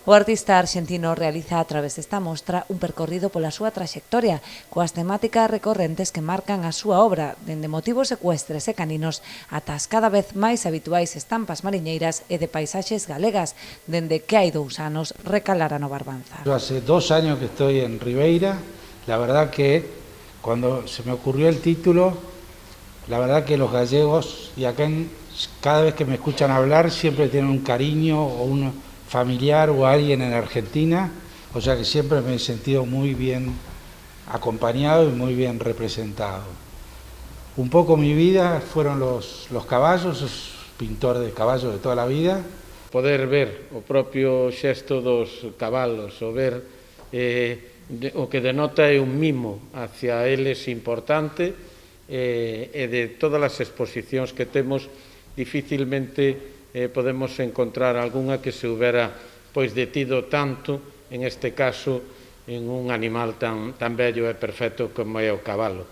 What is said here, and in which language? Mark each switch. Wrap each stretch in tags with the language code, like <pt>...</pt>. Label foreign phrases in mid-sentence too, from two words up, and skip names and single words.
<gl>O artista arxentino realiza a través desta mostra un percorrido pola súa traxectoria, coas temáticas recorrentes que marcan a súa obra, dende motivos ecuestres e caninos ata as cada vez máis habituais estampas mariñeiras e de paisaxes galegas, dende que hai 2 anos recalara no Barbanza.</gl> <es>Hace 2 años que estoy en Ribeira. La verdad que cuando se me ocurrió el título, la verdad que los gallegos, y acá cada vez que me escuchan hablar, siempre tienen un cariño o un familiar o alguien en Argentina, o sea que siempre me he sentido muy bien acompañado y muy bien representado. Un poco mi vida fueron los caballos, soy pintor de caballos de toda la vida.</es> <gl>Poder ver o propio xesto dos cabalos, o ver o que denota é un mimo hacia eles importante e de todas as exposicións que temos dificilmente podemos encontrar algunha que se houbera pois detido tanto,</gl> <es>en este caso, en un animal</es> <gl>tan bello e perfecto como é o cabalo.</gl>